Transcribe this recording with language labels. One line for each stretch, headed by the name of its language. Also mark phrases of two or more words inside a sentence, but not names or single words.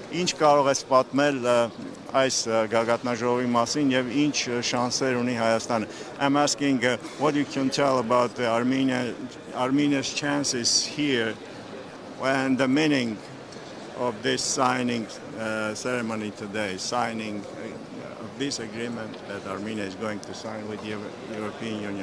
Armenian: Ինչ կարող ես պատմել այս գագաթնաժողովի մասին եւ ինչ շանսեր ունի Հայաստանը?
English: I'm asking what you can tell about Armenia's chances here and the meaning of this signing ceremony today, signing of this agreement that Armenia is going to sign with the European Union.